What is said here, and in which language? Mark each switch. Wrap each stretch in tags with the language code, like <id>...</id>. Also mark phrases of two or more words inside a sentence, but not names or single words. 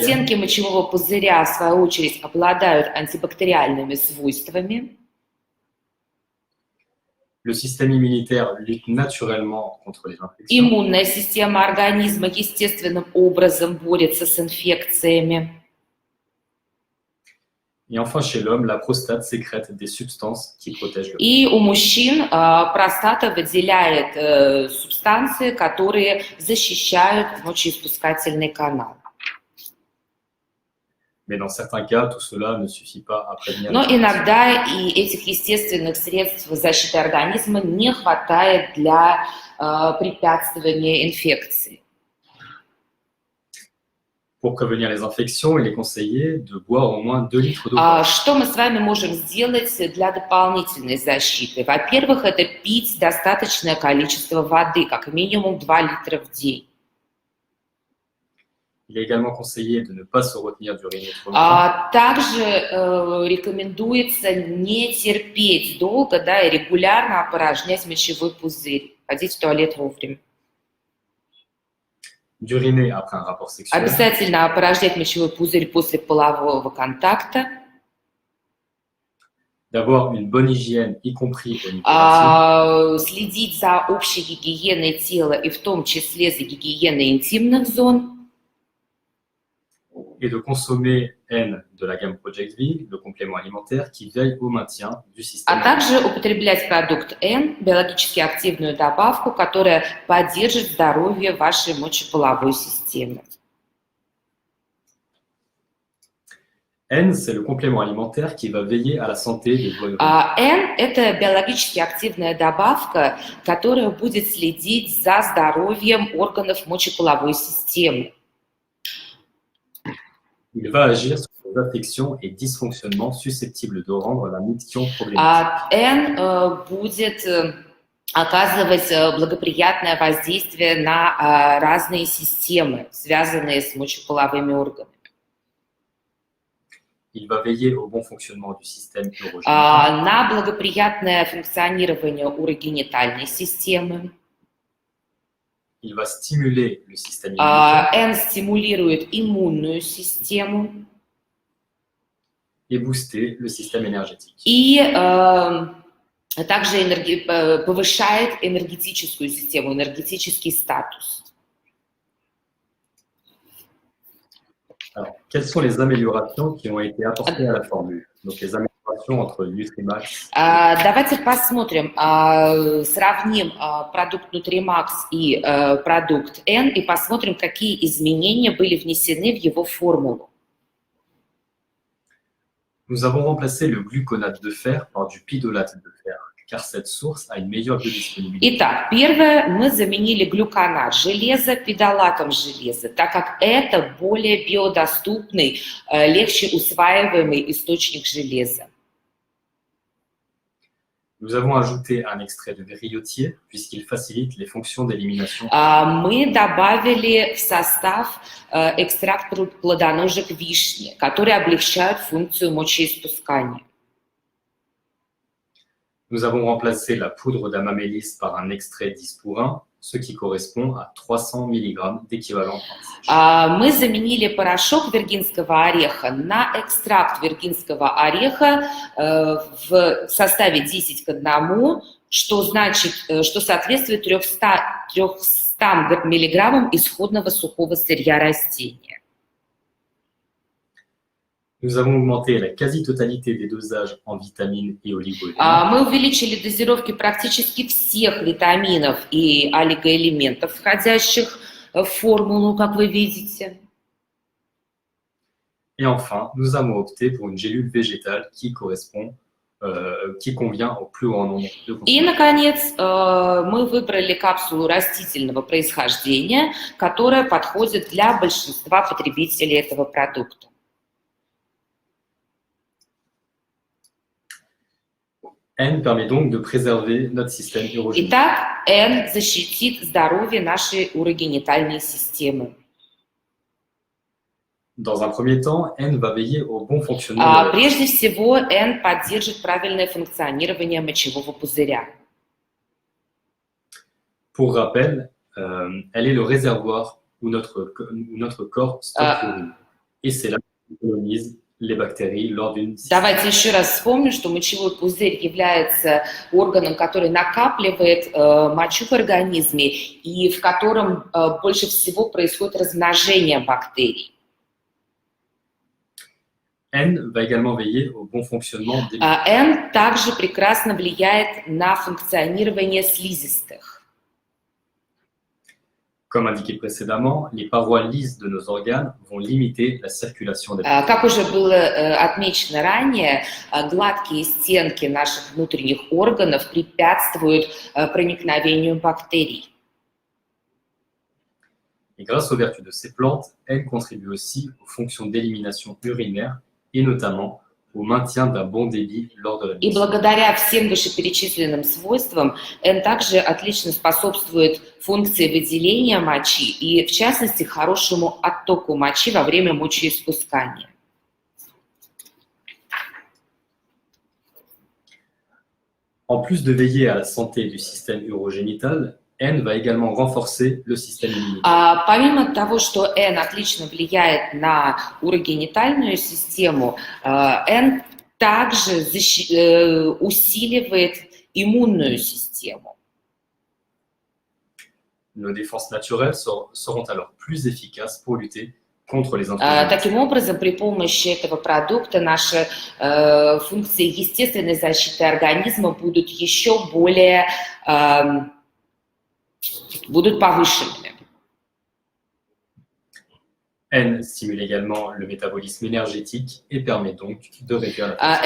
<ru>Стенки мочевого пузыря, в свою очередь, обладают антибактериальными свойствами.</ru> <fr>Le système immunitaire lutte naturellement contre les infections.</fr> <ru>Иммунная система организма естественным образом борется с инфекциями.</ru> <fr>Et enfin, chez l'homme, la prostate sécrète des substances qui protègent le corps.</fr> <ru>И у мужчин простата выделяет субстанции, которые защищают мочеиспускательный канал.</ru> <fr>Mais dans certains cas, tout cela ne suffit pas à prévenir.</fr> <ru>Но иногда и этих естественных средств защиты организма не хватает для препятствования инфекции.</ru> <fr>Pour prévenir les infections, il est conseillé de boire au moins 2 litres d'eau.</fr> <ru>Что мы с вами можем сделать для дополнительной защиты? Во-первых, это пить достаточное количество воды, как минимум 2 литра в день.</ru> <fr>Il est également conseillé de ne pas se retenir d'uriner trop longtemps.</fr> <ru>Также рекомендуется не терпеть долго, и регулярно опорожнять мочевой пузырь, ходить в туалет вовремя.</ru> <fr>d'uriner après un rapport sexuel,</fr> <ru>обязательно опорожнять мочевой пузырь после полового контакта,</ru> <fr>d'avoir une bonne hygiène, y compris au niveau intime,</fr> <ru>следить за общей гигиеной тела и в том числе за гигиеной интимных зон,</ru> <fr>et de consommer N de la gamme Project V, le complément alimentaire qui veille au maintien du système</fr> <ru>а также употреблять продукт N, биологически активную добавку, которая поддержит здоровье вашей мочеполовой системы.</ru> <fr>N, c'est le complément alimentaire qui va veiller à la santé des voies urinaires.</fr> <ru>N – это биологически активная добавка, которая будет следить за здоровьем органов мочеполовой системы.</ru> <fr>Il va agir sur les affections et dysfonctionnements susceptibles de rendre la miction problématique.</fr> <ru>N будет оказывать благоприятное воздействие на разные системы, связанные с мочеполовыми органами.</ru> <fr>Il va veiller au bon fonctionnement du système urogénital.</fr> <ru>На благоприятное функционирование урогенитальной системы.</ru> <fr>Il va stimuler le système immunitaire</fr> <ru>N стимулирует иммунную систему</ru> <fr>et booster le système énergétique.</fr> <ru>и также повышает энергетическую систему, энергетический статус.</ru> <fr>Alors, quelles sont les améliorations qui ont été apportées à la formule? Donc, les améliorations entre Nutrimax</fr> <ru>Давайте посмотрим, сравним продукт Nutrimax и продукт N и посмотрим, какие изменения были внесены в его формулу.</ru> <fr>Nous avons remplacé le gluconate de fer par du pidolate de fer, car cette source a une meilleure biodisponibilité.</fr> <ru>Итак, первое, мы заменили глюконат железа пидолатом железа, так как это более биодоступный, легче усваиваемый источник железа.</ru> <fr>Nous avons ajouté un extrait de griotier, puisqu'il facilite les fonctions d'élimination.</fr> <ru>Мы добавили в состав экстракт плодоножек вишни, которые облегчают функцию мочеиспускания.</ru> <fr>Nous avons remplacé la poudre d'amamélis par un extrait d'ispourin, ce qui correspond à 300 mg d'équivalent.</fr> <ru>Мы заменили порошок виргинского ореха на экстракт виргинского ореха в составе 10:1, что значит, что соответствует 300 мг исходного сухого сырья растения.</ru> <fr>Nous avons augmenté la quasi-totalité des dosages en vitamines et oligo-éléments.</fr> <ru>Мы увеличили дозировки практически всех витаминов и олигоэлементов, входящих в формулу, как вы видите.</ru> <fr>Et enfin, nous avons opté pour une gélule végétale qui convient au plus grand nombre de</fr> <ru>И,</ru> <fr>consommateurs.</fr> <ru>наконец, мы выбрали капсулу растительного происхождения, которая подходит для большинства потребителей этого продукта.</ru> <fr>N permet donc de préserver notre système urogénital.</fr> <ru>Итак, N защитит здоровье нашей урогенитальной системы.</ru> <fr>Dans un premier temps, N va veiller au bon fonctionnement de</fr> <ru>Прежде всего, N поддержит правильное функционирование мочевого пузыря.</ru> <fr>Pour rappel, elle est le réservoir où notre corps stocke l'urine. Et c'est là qu'on colonise les bactéries lors d'une</fr> <ru>Давайте еще раз вспомним, что мочевой пузырь является органом, который накапливает мочу в организме и в котором больше всего происходит размножение бактерий.</ru> <fr>N va également veiller au bon fonctionnement des</fr> <ru>N также прекрасно влияет на функционирование слизистых.</ru> <fr>Comme indiqué précédemment, les parois lisses de nos organes vont limiter la circulation des</fr> <ru>Как уже было отмечено ранее, гладкие стенки наших внутренних органов препятствуют проникновению бактерий.</ru> <fr>Et grâce aux vertus de ces plantes, N contribue aussi aux fonctions d'élimination urinaire et notamment au maintien d'un bon débit lors de la</fr> <ru>И</ru> <fr>miction.</fr> <ru>благодаря всем вышеперечисленным свойствам N также отлично способствует функции выделения мочи и, в частности, хорошему оттоку мочи во время мочеиспускания.</ru> <fr>En plus de veiller à la santé du système urogénital, N va également renforcer le système immunitaire.</fr> <ru>Помимо того, что N отлично влияет на урогенитальную систему, N также усиливает иммунную систему.</ru> <fr>Nos défenses naturelles seront alors plus efficaces pour lutter contre les intrus.</fr> <ru>Таким образом, при помощи этого продукта наши функции естественной защиты организма будут еще более будут повышенными.</ru> <fr>N stimule également le métabolisme énergétique et permet donc de réduire la</fr>